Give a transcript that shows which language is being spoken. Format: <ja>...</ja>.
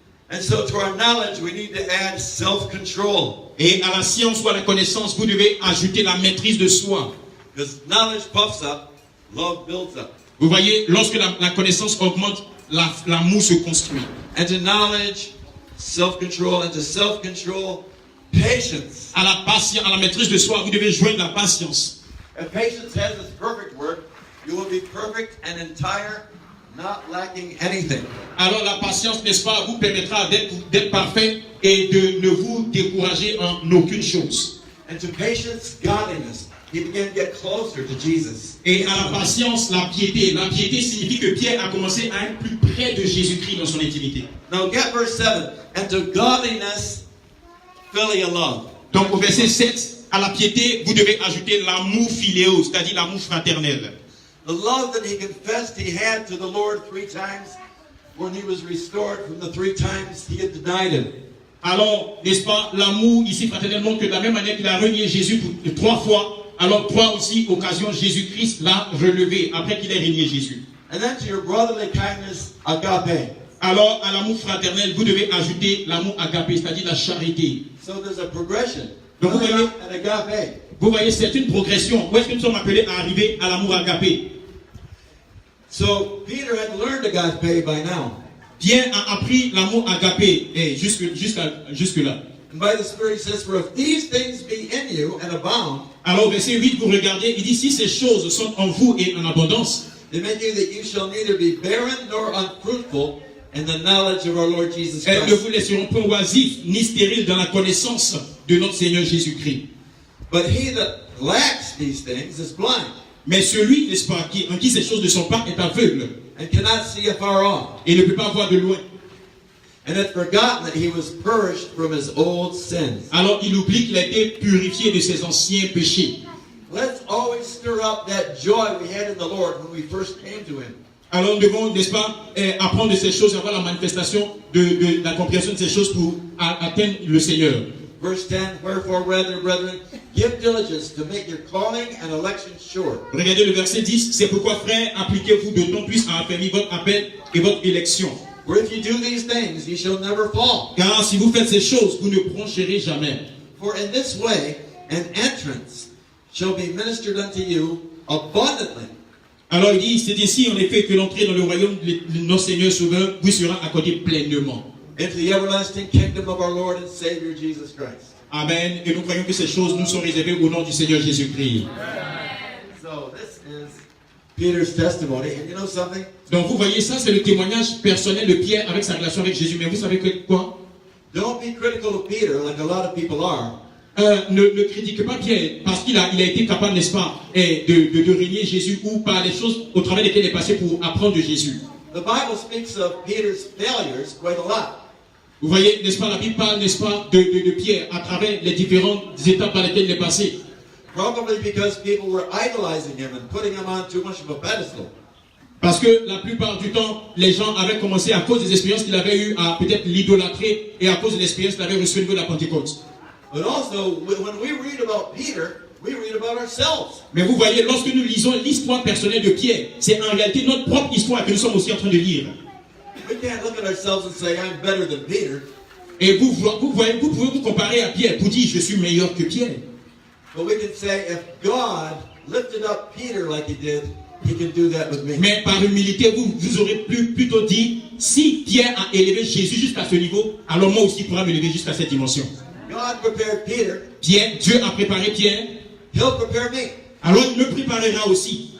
<en>And so to our knowledge, we need to add self-control.</en> <fr>Et à la science ou à la connaissance, vous devez ajouter la maîtrise de soi.</fr> <en>Because knowledge puffs up, love builds up.</en> <fr>Vous voyez, lorsque la connaissance augmente, l'amour se construit.</fr> <en>And to knowledge, self-control, and to self-control, patience.</en> <fr>À la maîtrise de soi, vous devez joindre la patience.</fr> <en>If patience has its perfect work, you will be perfect and entire, not lacking anything.</en> <fr>Alors la patience, n'est-ce pas, vous permettra d'être parfait et de ne vous décourager en aucune chose.</fr> <en>And to patience, godliness. He began to get closer to Jesus.</en> <fr>Et à la patience, la piété. La piété signifie que Pierre a commencé à être plus près de Jésus-Christ dans son intimité.</fr> <en>Now get verse 7. And to godliness, filial love.</en> <fr>Donc au verset 7, à la piété, vous devez ajouter l'amour philéo, c'est-à-dire l'amour fraternel.</fr> <en>The love that he confessed he had to the Lord 3 times when he was restored from the 3 times he had denied him.</en> <fr>Alors, n'est-ce pas, l'amour ici fraternel montre que de la même manière qu'il a renié Jésus 3 fois, alors 3 aussi occasions Jésus-Christ l'a relevé après qu'il ait renié Jésus.</fr> <en>And then to your brotherly kindness, agape.</en> <fr>Alors, à l'amour fraternel, vous devez ajouter l'amour agapé, c'est-à-dire la charité.</fr> <en>So there's a progression.</en> <fr>Donc vous voyez,</fr> <en>And agape.</en> <fr>c'est une progression. Où est-ce que nous sommes appelés à arriver à l'amour agapé?</fr> <en>So Peter had learned agape by now.</en> <fr>Pierre a appris l'amour agapé jusque-là.</fr> <en>And by the Spirit he says, for if these things be in you and abound,</en> <fr>Alors au verset 8, vous regardez, il dit, si ces choses sont en vous et en abondance,</fr> <en>they make you that you shall neither be barren nor unfruitful in the knowledge of our Lord Jesus</en> <fr>elles ne</fr> <en>Christ.</en> <fr>vous laisseront point oisifs ni stériles dans la connaissance de notre Seigneur Jésus-Christ.</fr> <en>But he that lacks these things is blind,</en> <fr>Mais celui, n'est-ce pas, en qui ces choses ne sont pas, est aveugle</fr> <en>and cannot see afar off,</en> <fr>et ne peut pas voir de loin.</fr> <en>and hath forgotten that he was purged from his old sins.</en> <fr>Alors il oublie qu'il a été purifié de ses anciens péchés.</fr> <en>Let's always stir up that joy we had in the Lord when we first came to him.</en> <fr>Alors nous devons, n'est-ce pas, apprendre de ces choses, avoir la manifestation de la compréhension de ces choses pour atteindre le Seigneur.</fr> <en>Verse 10, wherefore, brethren, give diligence to make your calling and election sure.</en> <fr>Regardez le verset 10. C'est pourquoi, frères, appliquez-vous d'autant plus à affermir votre appel et votre élection.</fr> <en>For if you do these things, you shall never fall.</en> <fr>Car si vous faites ces choses, vous ne broncherez jamais.</fr> <en>For in this way, an entrance shall be ministered unto you abundantly.</en> <fr>Alors il dit, c'est ici en effet que l'entrée dans le royaume de notre Seigneur Sauveur vous sera accordée pleinement.</fr> <en>Into the everlasting kingdom of our Lord and Savior Jesus Christ. Amen.</en> <fr>Et nous croyons que ces choses nous sont réservées au nom du Seigneur Jésus-Christ.</fr> <en>So this is Peter's testimony. And you know something?</en> <fr>Donc vous voyez, ça c'est le témoignage personnel de Pierre avec sa relation avec Jésus. Mais vous savez que quoi?</fr> <en>Don't be critical of Peter like a lot of people are.</en> <fr>Ne critiquez pas Pierre parce qu'il a été capable, n'est-ce pas, de régner Jésus ou par les choses au travers desquelles il est passé pour apprendre de Jésus.</fr> <en>The Bible speaks of Peter's failures quite a lot.</en> <fr>Vous voyez, n'est-ce pas, la Bible parle, n'est-ce pas, de Pierre à travers les différentes étapes par lesquelles il est passé.</fr> <en>Probably because people were idolizing him and putting him on too much of a pedestal.</en> <fr>Parce que la plupart du temps, les gens avaient commencé à cause des expériences qu'il avait eues à peut-être l'idolâtrer et à cause de l'expérience qu'il avait reçue au niveau de la Pentecôte.</fr> <en>But also, when we read about Peter, we read about ourselves.</en> <fr>Mais vous voyez, lorsque nous lisons l'histoire personnelle de Pierre, c'est en réalité notre propre histoire que nous sommes aussi en train de lire.</fr> <en>We can't look at ourselves and say, I'm better than Peter.</en> <fr>Et vous pouvez vous comparer à Pierre pour dire, je suis meilleur que Pierre.</fr> <en>But we can say, if God lifted up Peter like he did, he can do that with me.</en> <fr>Mais par humilité, vous aurez plutôt dit, si Pierre a élevé Jésus jusqu'à ce niveau, alors moi aussi pourra m'élever jusqu'à cette dimension.</fr> <en>God prepared Peter.</en> <fr>Dieu a préparé Pierre.</fr> <en>He'll prepare me</en> <fr>Alors il me préparera aussi</fr>